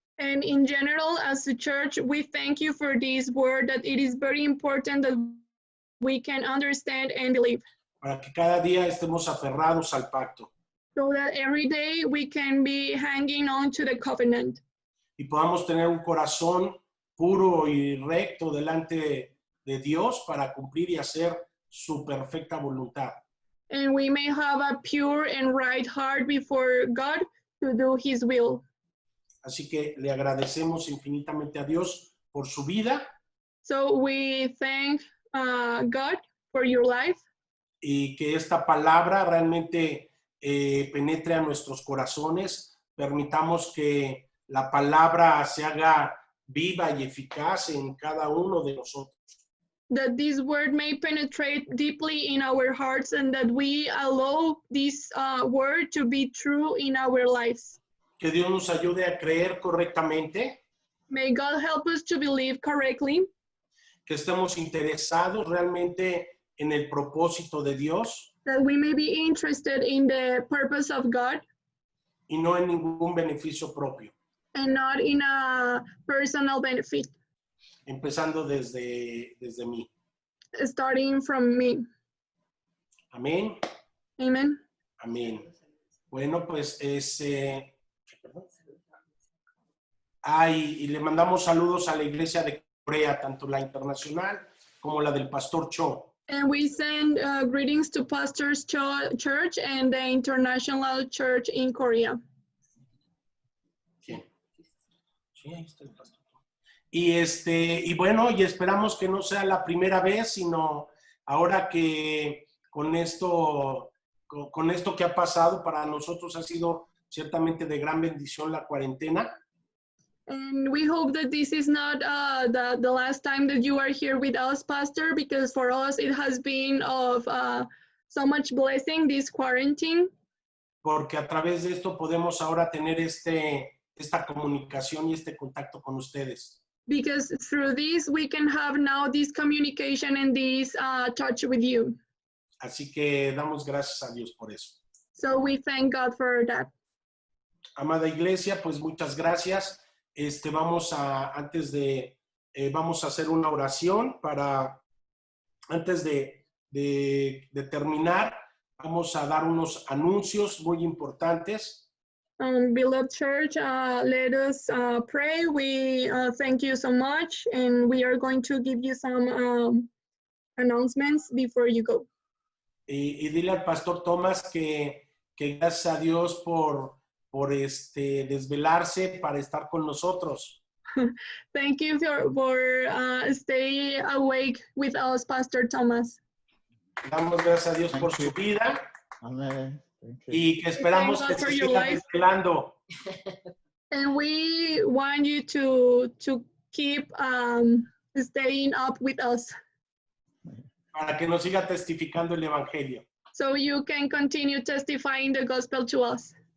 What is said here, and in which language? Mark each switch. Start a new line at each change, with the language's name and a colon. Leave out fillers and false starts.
English: And in general, as a church, we thank you for this word, that it is very important that we can understand and believe.
Spanish: Para que cada día estemos aferrados al pacto.
English: So that every day we can be hanging on to the covenant.
Spanish: Y podamos tener un corazón puro y recto delante de Dios para cumplir y hacer su perfecta voluntad.
English: And we may have a pure and right heart before God to do His will.
Spanish: Así que le agradecemos infinitamente a Dios por su vida.
English: So we thank God for your life.
Spanish: Y que esta palabra realmente penetre a nuestros corazones. Permitamos que la palabra se haga viva y eficaz en cada uno de nosotros.
English: That this word may penetrate deeply in our hearts and that we allow this word to be true in our lives.
Spanish: Que Dios nos ayude a creer correctamente.
English: May God help us to believe correctly.
Spanish: Que estemos interesados realmente en el propósito de Dios.
English: That we may be interested in the purpose of God.
Spanish: Y no en ningún beneficio propio.
English: And not in a personal benefit.
Spanish: Empezando desde mí.
English: Starting from me.
Spanish: Amén.
English: Amen.
Spanish: Amén. Bueno, pues y le mandamos saludos a la iglesia de Corea, tanto la internacional como la del Pastor Cho.
English: And we send greetings to Pastor's Church and the International Church in Korea.
Spanish: ¿Quién? Sí, ahí está el Pastor. Y bueno, y esperamos que no sea la primera vez, sino ahora que con esto que ha pasado, para nosotros ha sido ciertamente de gran bendición la cuarentena.
English: And we hope that this is not the last time that you are here with us, Pastor, because for us it has been of so much blessing, this quarantine.
Spanish: Porque a través de esto podemos ahora tener esta comunicación y este contacto con ustedes.
English: Because through this we can have now this communication and this touch with you.
Spanish: Así que damos gracias a Dios por eso.
English: So we thank God for that.
Spanish: Amada iglesia, pues muchas gracias. Vamos a hacer una oración antes de terminar. Vamos a dar unos anuncios muy importantes.
English: Beloved church, let us pray. We thank you so much, and we are going to give you some announcements before you go.
Spanish: Y dile al Pastor Tomás que gracias a Dios por desvelarse para estar con nosotros.
English: Thank you for stay awake with us, Pastor Thomas.
Spanish: Damos gracias a Dios por su vida.
English: Amen.
Spanish: Y que esperamos que se siga desvelando.
English: And we want you to keep staying up with us.
Spanish: Para que nos siga testificando el Evangelio.
English: So you can continue testifying the gospel to us.